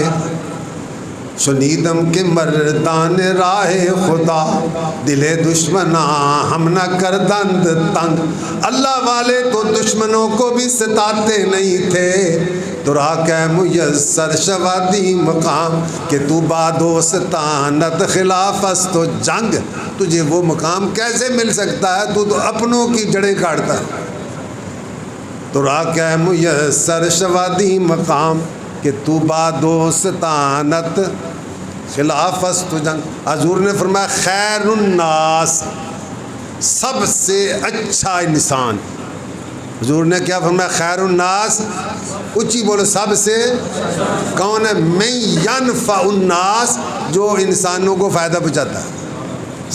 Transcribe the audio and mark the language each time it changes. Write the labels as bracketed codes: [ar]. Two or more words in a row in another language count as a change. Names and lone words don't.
[fa] شنیدم کے مردان راہ خدا، دل دشمناں ہم نہ کردند تنگ۔ [ur] اللہ والے تو دشمنوں کو بھی ستاتے نہیں تھے، [fa] تو راکہ میسر شوادی مقام، کہ تو بادوستانت خلاف است و جنگ۔ [ur] تجھے وہ مقام کیسے مل سکتا ہے؟ تو اپنوں کی جڑیں کاٹتا ہے۔ [fa] تو راکہ میسر شوادی مقام، کہ تو بادوستانت خلاف است و جنگ۔ [ur] حضور نے فرمایا [ar] خیر الناس، [ur] سب سے اچھا انسان۔ حضور نے کیا فرمایا؟ [ar] خیر الناس، [ur] اونچی بولو، سب سے کون ہے؟ [ar] من ینفع الناس، [ur] جو انسانوں کو فائدہ پہنچاتا ہے۔